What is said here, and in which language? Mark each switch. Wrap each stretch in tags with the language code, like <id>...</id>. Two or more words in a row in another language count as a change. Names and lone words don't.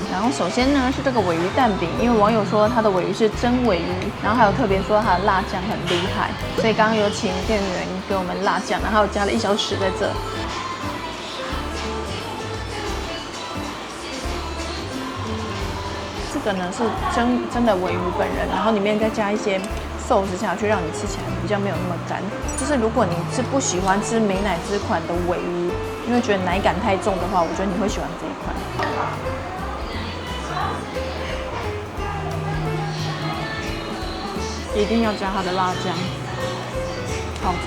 <zh>然後首先呢是這個鮪魚蛋餅，因為網友說它的鮪魚是真鮪魚，然後還有特別說它的辣醬很厲害，所以剛剛有請店員給我們辣醬，然後加了1小時在這。這個呢是真的鮪魚本人，然後裡面再加一些壽司下去，讓你吃起來比較沒有那麼乾。就是如果你是不喜歡吃美乃滋款的鮪魚，因為覺得奶感太重的話，我覺得你會喜歡這一款。一定要加它的辣醬，好吃。</zh>